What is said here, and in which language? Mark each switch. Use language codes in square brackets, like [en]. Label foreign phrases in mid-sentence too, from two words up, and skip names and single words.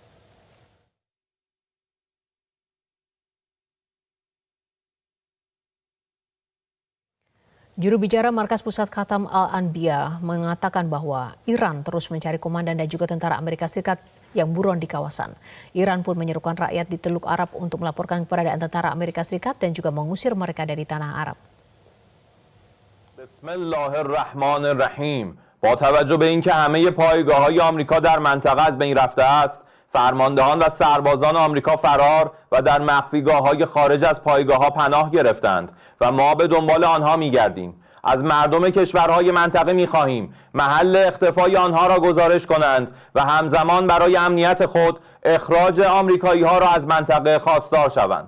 [id] Juru bicara Markas Pusat Khatam Al-Anbiya mengatakan bahwa Iran terus mencari komandan dan juga tentara Amerika Serikat yang buron di kawasan. Iran pun menyerukan rakyat di Teluk Arab untuk melaporkan keberadaan tentara Amerika Serikat dan juga mengusir mereka dari tanah Arab. [ar] بسم الله الرحمن الرحيم. [fa] با توجه به اینکه همه پایگاه‌های آمریکا در منطقه از بین رفته است، فرماندهان و سربازان آمریکا فرار و در مخفیگاه‌های خارج از پایگاه‌ها پناه گرفتند و ما به دنبال آنها می‌گردیم. از مردم کشورهای منطقه می‌خواهیم محل اختفای آنها را گزارش کنند و همزمان برای امنیت خود اخراج آمریکایی‌ها را از منطقه خواستار شوند.